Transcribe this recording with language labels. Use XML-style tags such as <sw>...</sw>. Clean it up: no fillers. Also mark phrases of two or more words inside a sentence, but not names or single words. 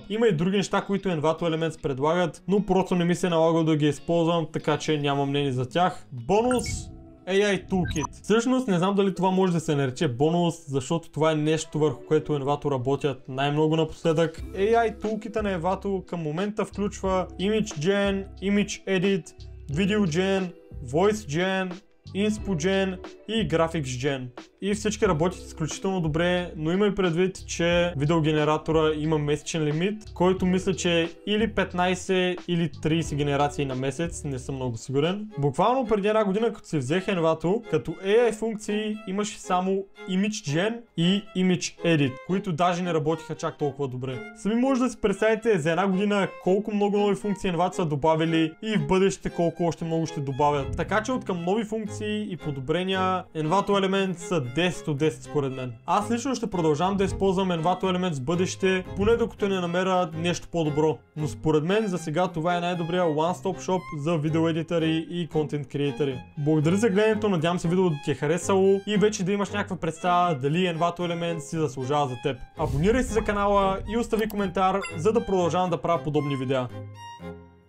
<bg>Има и други неща, които Envato Elements предлагат, но просто не ми се налага да ги използвам, така че нямам мнение за тях. Бонус AI Toolkit. Всъщност не знам дали това може да се нарече бонус, защото това е нещо, върху което Envato работят най-много напоследък. AI Toolkit на Envato към момента включва Image Gen, Image Edit, Video Gen, Voice Gen, Inspo Gen и Graphics Gen. И всички работят изключително добре, но имай предвид, че видеогенератора има месечен лимит, който мисля, че е или 15 или 30 генерации на месец, не съм много сигурен. Буквално преди една година, като си взех Envato, като AI функции имаше само Image Gen и Image Edit, които даже не работиха чак толкова добре. Сами може да си представите за една година колко много нови функции Envato са добавили и в бъдеще колко още много ще добавят. Така че от към нови функции и подобрения Envato Elements са 10 от 10 според мен. Аз лично ще продължавам да използвам Envato Elements в бъдеще, поне докато не намеря нещо по-добро. Но според мен за сега това е най-добрия</bg> <en>one-stop shop</en> <bg>за видеоедитори и контент креатори. Благодаря за гледането, надявам се видеото ти е харесало и вече да имаш някаква представа дали Envato Elements си заслужава за теб. Абонирай се за канала и остави коментар, за да продължавам да правя подобни видеа.</bg>